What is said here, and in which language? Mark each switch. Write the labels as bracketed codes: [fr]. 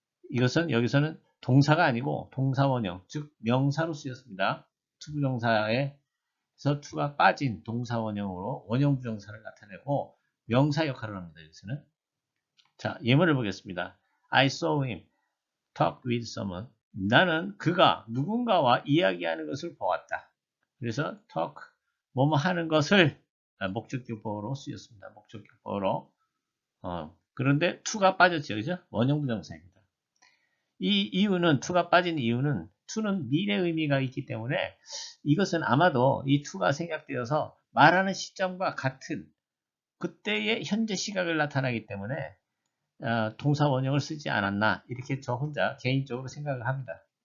[ko] 이것은 여기서는 동사가 아니고 동사원형, 즉 명사로 쓰였습니다. 투부정사에서 투가 빠진 동사원형으로 원형 부정사를 나타내고 명사 역할을 합니다. 여기서는. 자, 예문을 보겠습니다. [en] I saw him talk with someone. [ko] 나는 그가 누군가와 이야기하는 것을 보았다. 그래서 talk, 뭐뭐 하는 것을 목적격보로 쓰였습니다. 목적격보로. 그런데 to가 빠졌죠. 그죠? 원형 부정사입니다. 이 이유는, to가 빠진 이유는 to는 미래 의미가 있기 때문에 이것은 아마도 이 to가 생략되어서 말하는 시점과 같은 그때의 현재 시각을 나타나기 때문에 동사 원형을 쓰지 않았나 이렇게 저 혼자 개인적으로 생각을 합니다.